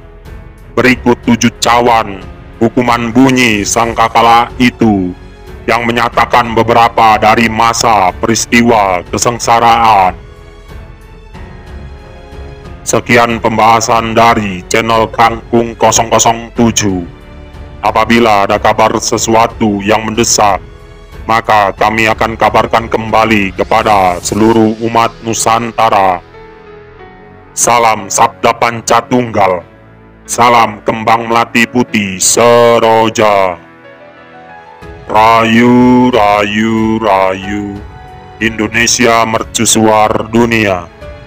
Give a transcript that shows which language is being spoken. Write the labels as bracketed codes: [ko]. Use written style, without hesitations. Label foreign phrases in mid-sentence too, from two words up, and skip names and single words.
[id] Berikut 7 cawan hukuman bunyi sangkakala itu yang menyatakan beberapa dari masa peristiwa kesengsaraan. Sekian pembahasan dari channel Kangkung 007. Apabila ada kabar sesuatu yang mendesak, maka kami akan kabarkan kembali kepada seluruh umat Nusantara. Salam Sabda Pancatunggal. Salam Kembang Melati Putih Seroja. Rayu, rayu, rayu. Indonesia mercusuar dunia.